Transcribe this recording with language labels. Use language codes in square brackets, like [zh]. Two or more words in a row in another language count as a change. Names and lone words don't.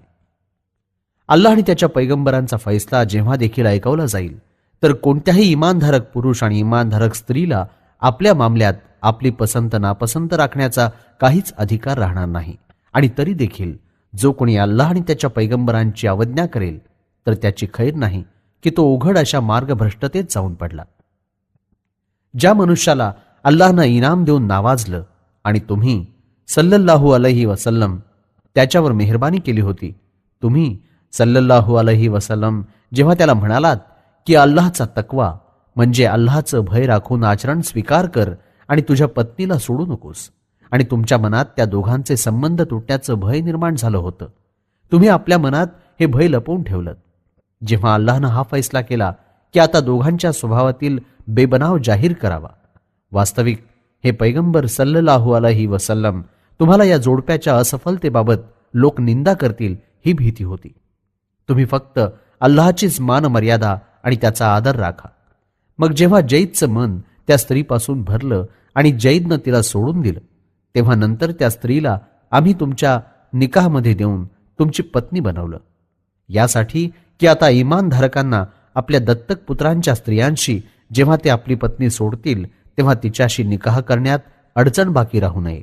[mr] अल्लाह आणि त्याच्या पैगंबरांचा फैसला जेव्हा देखील ऐकवला जाईल तर कोणत्याही इमानधारक पुरुष आणि इमानधारक स्त्रीला आपल्या मामल्यात आपली पसंत नापसंत राखण्याचा काहीच अधिकार राहणार नाही. आणि तरी देखील जो कोणी अल्लाह आणि त्याच्या पैगंबरांची अवज्ञा करेल तर त्याची खैर नाही की तो उघड अशा मार्गभ्रष्टतेत जाऊन पडला. ज्या मनुष्याला अल्लाहनं इनाम देऊन नावाजलं आणि तुम्ही [ar] صلى الله عليه وسلم [mr] त्याच्यावर मेहरबानी केली होती, तुम्ही [ar] صلى الله عليه وسلم [mr] जेव्हा त्याला म्हणालात की अल्लाहचा तक्वा म्हणजे अल्लाहचं भय राखून आचरण स्वीकार कर आणि तुझ्या पत्नीला सोडू नकोस, आणि तुमच्या मनात त्या दोघांचे संबंध तुटण्याचं भय निर्माण झालं होतं, तुम्ही आपल्या मनात हे भय लपवून ठेवलं. जेव्हा अल्लाहनं हा फैसला केला की आता दोघांच्या स्वभावातील बेबनाव जाहीर करावा, वास्तविक हे पैगंबर [ar] صلى الله عليه وسلم [mr] तुम्हाला या जोडप्याच्या असफलतेबाबत लोक निंदा करतील ही भीती होती. तुम्ही फक्त अल्लाहचीच मान मर्यादा आणि त्याचा आदर राखा. मग जेव्हा जैदचं मन त्या स्त्रीपासून भरलं आणि जैदनं तिला सोडून दिलं, तेव्हा नंतर त्या स्त्रीला आम्ही तुमच्या निकाहमध्ये देऊन तुमची पत्नी बनवलं, यासाठी की आता इमानधारकांना आपल्या दत्तक पुत्रांच्या स्त्रियांशी जेव्हा ते आपली पत्नी सोडतील तेव्हा तिच्याशी निकाह करण्यात अडचण बाकी राहू नये.